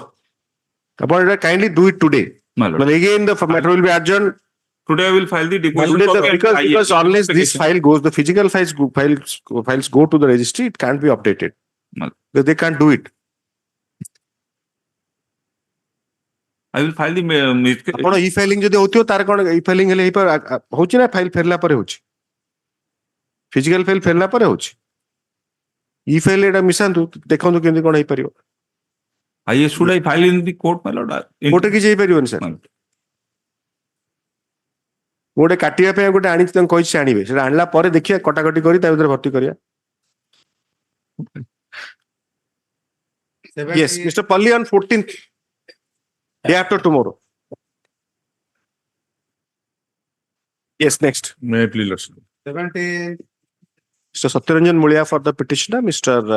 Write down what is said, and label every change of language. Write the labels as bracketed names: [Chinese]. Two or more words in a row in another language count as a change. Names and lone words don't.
[English] Upon it, kindly do it today. But again, the matter will be adjourned. Today I will file the deposition. Because unless this file goes, the physical files go to the registry, it can't be updated. Because they can't do it. I will file the [Odia] ଆପଣ e-filing ଯଦି ହଉଥିବ ତାର କଣ e-filing ହେଲେ ହଉଛି ନା ଫାଇଲ ଫେରିଲା ପରେ ହଉଛି [English] physical file [Odia] ଫେରିଲା ପରେ ହଉଛି e-file ଏଟା ମିଶାନ୍ତୁ ଦେଖନ୍ତୁ କେମିତି କଣ ହେଇପାରିବ [English] should I file in the court, my lord? [Odia] କୋର୍ଟରେ କିଛି ହେଇପାରିବନି ସାର୍ ଗୋଟେ କାଟିବା ପାଇଁ ଗୋଟେ ଆଣିଛି ତାଙ୍କୁ କହିଛି ଆଣିବେ ସେଟା ଆଣିଲା ପରେ ଦେଖିବା କଟାକଟି କରି ତା ଭିତରେ ଭର୍ତ୍ତି କରିବା [English] Yes, Mr. Palli on 14th, day after tomorrow. Yes, next. May I please listen? 17. Mr. Satyaranjan Mulia for the petitioner, Mr.